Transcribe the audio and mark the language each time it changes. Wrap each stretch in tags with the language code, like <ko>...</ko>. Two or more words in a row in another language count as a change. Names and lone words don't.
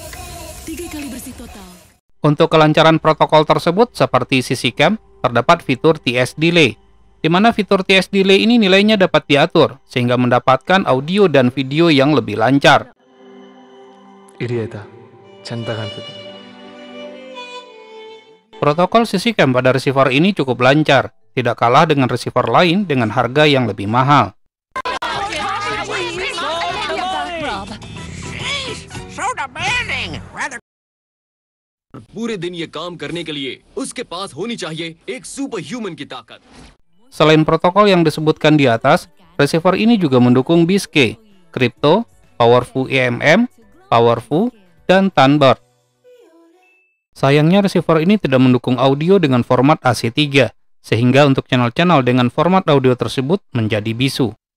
<id>Untuk kelancaran protokol tersebut, seperti CC-Cam, terdapat fitur TS Delay, di mana fitur TS Delay ini nilainya dapat diatur, sehingga mendapatkan audio dan video yang lebih lancar. Protokol CC-Cam pada receiver ini cukup lancar, tidak kalah dengan receiver lain dengan harga yang lebih mahal.</id> <hi>पूरे दिन ये काम करने के लिए उसके पास होनी चाहिए एक</hi> <en>super human</en> <hi>की ताकत.</hi> <id>Selain protokol yang disebutkan di atas, receiver ini juga mendukung BIS-K, Crypto, Powerful EMM, Powerful, dan Thunderbird. Sayangnya receiver ini tidak mendukung audio dengan format AC3, sehingga untuk channel-channel dengan format audio tersebut menjadi bisu.</id>